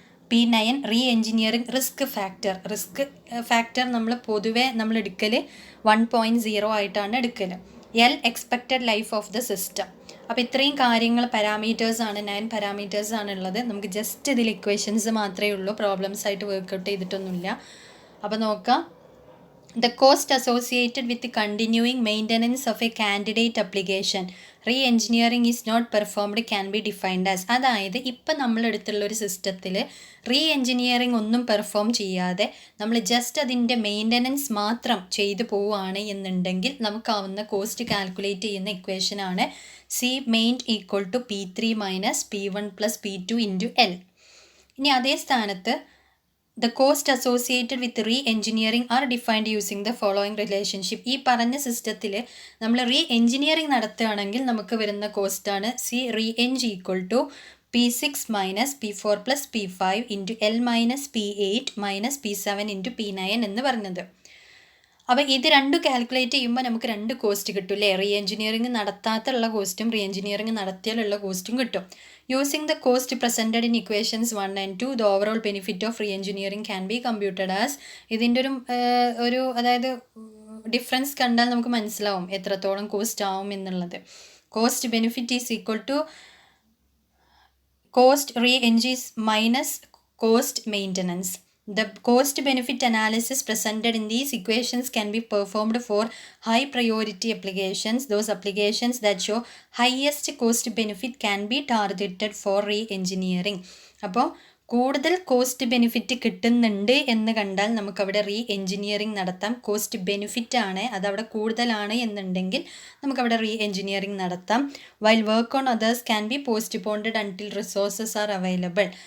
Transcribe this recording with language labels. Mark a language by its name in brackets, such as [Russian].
[Malayalam] P9 re engineering risk factor നമ്മൾ പൊതുവെ നമ്മൾ എടുക്കൽ 1.0 ആയിട്ടാണ് എടുക്കൽ. L expected life of the system. അപ്പോൾ ഇത്രയും കാര്യങ്ങൾ പാരാമീറ്റേഴ്സാണ്, 9 പാരാമീറ്റേഴ്സ് ആണുള്ളത്. നമുക്ക് ജസ്റ്റ് ഇതിൽ ഇക്വേഷൻസ് മാത്രമേ ഉള്ളൂ, പ്രോബ്ലംസ് ആയിട്ട് വർക്കൗട്ട് ചെയ്തിട്ടൊന്നുമില്ല. അപ്പോൾ നോക്കാം. [English] The cost associated with the continuing maintenance of a candidate application re-engineering is not performed can be defined as. [Malayalam] അതായത് ഇപ്പം നമ്മളെടുത്തുള്ള ഒരു സിസ്റ്റത്തിൽ റീ എഞ്ചിനീയറിംഗ് ഒന്നും പെർഫോം ചെയ്യാതെ നമ്മൾ ജസ്റ്റ് അതിൻ്റെ മെയിൻ്റനൻസ് മാത്രം ചെയ്തു പോവുകയാണ് എന്നുണ്ടെങ്കിൽ നമുക്കാവുന്ന കോസ്റ്റ് കാൽക്കുലേറ്റ് ചെയ്യുന്ന ഇക്വേഷനാണ് [English] C main equal to P3 minus P1 plus P2 into L. [Malayalam] ഇനി അതേ സ്ഥാനത്ത് [English] the cost associated with re-engineering are defined using the following relationship. [Malayalam] ഈ പറഞ്ഞ സിസ്റ്റത്തിൽ നമ്മൾ റീ എഞ്ചിനീയറിംഗ് നടത്തുകയാണെങ്കിൽ നമുക്ക് വരുന്ന കോസ്റ്റാണ് [English] C re-eng equal to P6 minus P4 plus P5 into L minus P8 minus P7 into P9 [Malayalam] എന്ന് പറഞ്ഞത്. അപ്പോൾ ഇത് രണ്ടും കാൽക്കുലേറ്റ് ചെയ്യുമ്പോൾ നമുക്ക് രണ്ട് കോസ്റ്റ് കിട്ടും അല്ലേ, റീ എഞ്ചിനീയറിംഗ് നടത്താത്തുള്ള കോസ്റ്റും റീ എഞ്ചിനീയറിംഗ് നടത്തിയാലുള്ള കോസ്റ്റും കിട്ടും. [English] Using the cost presented in equations 1 and 2 the overall benefit of reengineering can be computed as. [Malayalam] ഇതിൻ്റെ ഒരു അതായത് ഡിഫറൻസ് കണ്ടാൽ നമുക്ക് മനസ്സിലാവും എത്രത്തോളം കോസ്റ്റ് ആവും എന്നുള്ളത്. [English] Cost benefit is equal to cost re എഞ്ചിസ് minus cost maintenance. The cost benefit analysis presented in these equations can be performed for high priority applications. Those applications that show highest cost benefit can be targeted for re-engineering. [Malayalam] അപ്പോൾ കൂടുതൽ cost benefit കിട്ടുന്നുണ്ട് എന്ന് കണ്ടാൽ നമുക്കവിടെ re engineering നടത്താം. Cost benefit ആണ്, അതവിടെ കൂടുതലാണ് എന്നുണ്ടെങ്കിൽ നമുക്കവിടെ റീ എഞ്ചിനീയറിംഗ് നടത്താം. [English] While work on others can be postponed until resources are available.